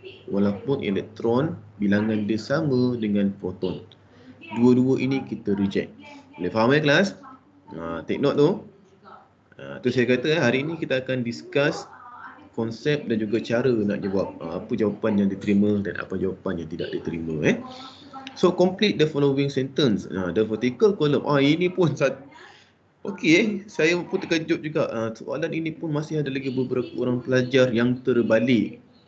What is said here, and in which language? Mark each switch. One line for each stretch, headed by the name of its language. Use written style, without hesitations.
Malay: Walaupun elektron bilangan dia sama dengan proton. Dua-dua ini kita reject. Boleh faham kelas?
English: Take note
Malay: tu. Tu saya kata hari ini kita akan discuss konsep dan juga cara nak jawab. Apa jawapan yang diterima dan apa jawapan yang tidak diterima.
English: So complete the following sentence. The vertical column.
Malay: Ini pun okey, saya pun terkejut juga. Soalan ini pun masih ada lagi beberapa orang pelajar yang terbalik.